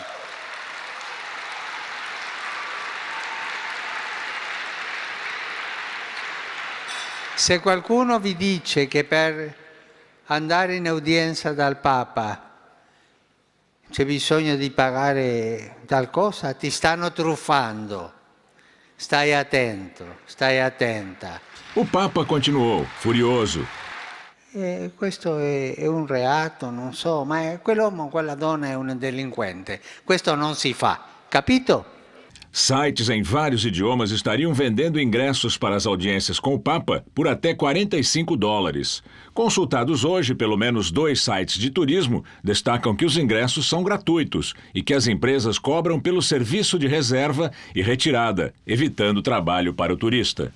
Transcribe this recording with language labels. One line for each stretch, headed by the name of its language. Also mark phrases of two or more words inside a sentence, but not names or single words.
Italian: Se qualcuno vi dice che per andare in udienza dal Papa c'è bisogno di pagare qualcosa, ti stanno truffando. Stai attento, stai attenta.
Portuguese: O Papa continuou, furioso.
Italian: Questo è un reato, non so, ma quell'uomo, quella donna è un delinquente. Questo non si fa, capito?
Portuguese: Sites em vários idiomas estariam vendendo ingressos para as audiências com o Papa por até $45. Consultados hoje, pelo menos 2 sites de turismo destacam que os ingressos são gratuitos e que as empresas cobram pelo serviço de reserva e retirada, evitando trabalho para o turista.